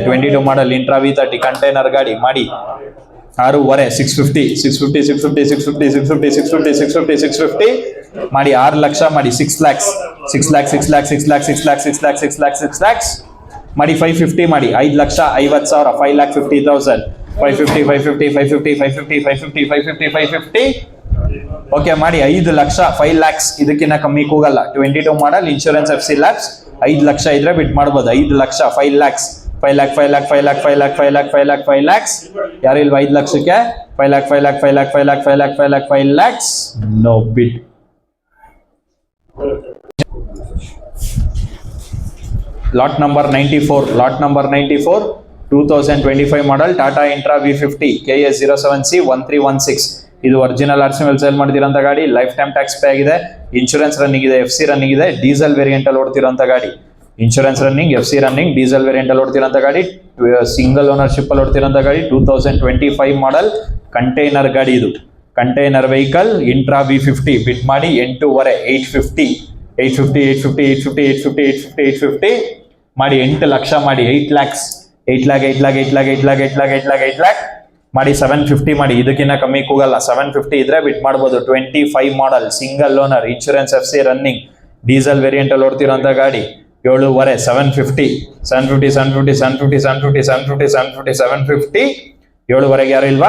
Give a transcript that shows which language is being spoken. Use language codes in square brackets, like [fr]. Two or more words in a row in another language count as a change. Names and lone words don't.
[kn] 22 ಮಾಡೆಲ್ ಇಂಟ್ರಾ V30 ಕಂಟೈನರ್ ಗಾಡಿ ಮಾಡಿ 6,500 650 650 650 650 650 650 650 650 ಮಾಡಿ 6 ಲಕ್ಷ ಮಾಡಿ 6 lakhs 6 lakhs 6 lakhs 6 lakhs 6 lakhs 6 lakhs 6 lakhs 6 lakhs ಮಾಡಿ 550 ಮಾಡಿ 5,50,000 5,50,000 550 550 550 550 550 550 550 ಓಕೆ ಮಾಡಿ 5 ಲಕ್ಷ 5 lakhs ಇದಕ್ಕಿಂತ ಕಮ್ಮಿ ಕೂಗಲ್ಲ. 22 ಮಾಡೆಲ್ ಇನ್ಶೂರೆನ್ಸ್ FC ಲ್ಯಾಬ್ಸ್ 5 ಲಕ್ಷ ಇದ್ರೆ ಬಿಟ್ ಮಾಡ್ಬೋದು. 5 ಲಕ್ಷ 5 lakhs 5 lakh 5 lakh 5 lakh 5 lakh 5 lakh 5 lakh 5 lakhs ಯಾರು ಇಲ್ವಾ? 5 ಲಕ್ಷಕ್ಕೆ 5 lakh 5 lakh 5 lakh 5 lakh 5 lakh 5 lakh 5 lakhs ನೋ ಬಿಡ್. ಲಾಟ್ ನಂಬರ್ 94 2025 ಮಾಡೆಲ್ ಟಾಟಾ ಇಂಟ್ರಾ V50 KA 07C 1316 ಇದು ಒರಿಜಿನಲ್ RC ಸೇಲ್ ಮಾಡ್ತಿರೋಂಥ ಗಾಡಿ, ಲೈಫ್ ಟೈಮ್ ಟ್ಯಾಕ್ಸ್ ಪೇ ಆಗಿದೆ, ಇನ್ಶೂರೆನ್ಸ್ ರನ್ನಿಂಗ್ ಇದೆ, FC ರನ್ನಿಂಗ್ ಇದೆ, ಡೀಸೆಲ್ ವೇರಿಯಂಟ್ ಅಲ್ಲಿ ಓಡ್ತಿರೋಂಥ ಗಾಡಿ, ಇನ್ಶೂರೆನ್ಸ್ ರನ್ನಿಂಗ್, FC ರನ್ನಿಂಗ್, ಡೀಸೆಲ್ ವೇರಿಯಂಟ್ ಅಲ್ಲಿ ಓಡ್ತಿರೋಂಥ ಗಾಡಿ, ಸಿಂಗಲ್ ಓನರ್ಶಿಪ್ ಅಲ್ಲಿ ಓಡ್ತಿರೋಂಥ ಗಾಡಿ, 2025 ಮಾಡೆಲ್ ಕಂಟೈನರ್ ಗಾಡಿ. ಇದು ಕಂಟೈನರ್ ವೆಹಿಕಲ್ ಇಂಟ್ರಾ V50 ಬಿಡ್ ಮಾಡಿ 8,500 850 850 850 850 850 850 850 ಮಾಡಿ 8 ಲಕ್ಷ ಮಾಡಿ 8 lakhs 8 lakh 8 lakh 8 lakh 8 lakh 8 lakh 8 lakh 8 lakh ಮಾಡಿ 750 ಮಾಡಿ, ಇದಕ್ಕಿಂತ ಕಮ್ಮಿ ಕೂಗಲ್ಲ. 750 ಇದ್ರೆ ಬಿಟ್ ಮಾಡ್ಬೋದು. 25 ಮಾಡೆಲ್ ಸಿಂಗಲ್ ಓನರ್ ಇನ್ಶೂರೆನ್ಸ್ FC ರನ್ನಿಂಗ್ ಡೀಸೆಲ್ ವೇರಿಯಂಟ್ ಅಲ್ಲಿ ಓಡ್ತಿರೋಂಥ ಗಾಡಿ 7,500 750 750 750 750 750 750 750 750 7,500 ಯಾರು ಇಲ್ವಾ?